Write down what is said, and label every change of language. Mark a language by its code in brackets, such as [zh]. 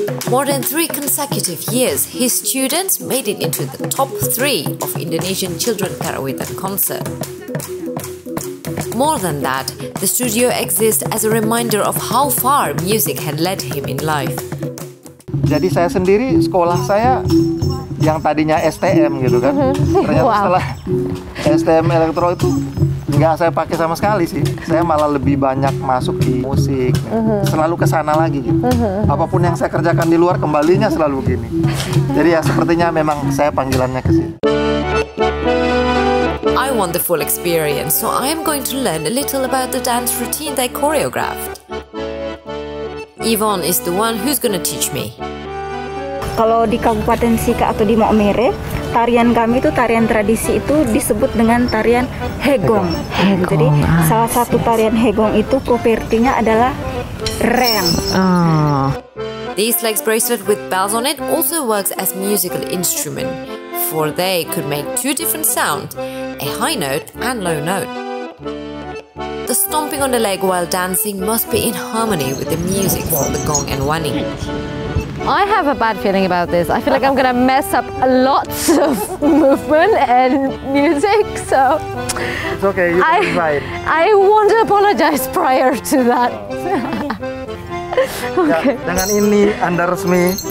[en] More than 3 consecutive years, his students made it into the top 3 of Indonesian children karawitan concert. More than that, the studio exists as a reminder of how far music had led him in life. [id] Jadi saya sendiri, sekolah saya yang tadinya STM gitu kan, ternyata setelah STM elektro itu nggak saya pakai sama sekali sih. Saya malah lebih banyak masuk di musik, selalu ke sana lagi gitu. Apapun yang saya kerjakan di luar, kembalinya selalu begini. Jadi ya sepertinya memang saya panggilannya ke sini. [en] I want the full experience, so I am going to learn a little about the dance routine they choreographed. Yvonne is the one who's gonna teach me. [id] Kalau di Kabupaten Sika atau di Maumere, tarian kami itu tarian tradisi itu disebut dengan tarian hegong. Jadi salah satu tarian hegong itu propertinya adalah reang. [en] These legs bracelet with bells on it also works as musical instrument, for they could make 2 different sounds, a high note and low note. The stomping on the leg while dancing must be in harmony with the music from the gong and wani. I have a bad feeling about this. I feel like I'm gonna mess up lots of movement and music, so It's okay, you can try it. I want to apologize prior to that. [id] Ya, dengan ini Anda resmi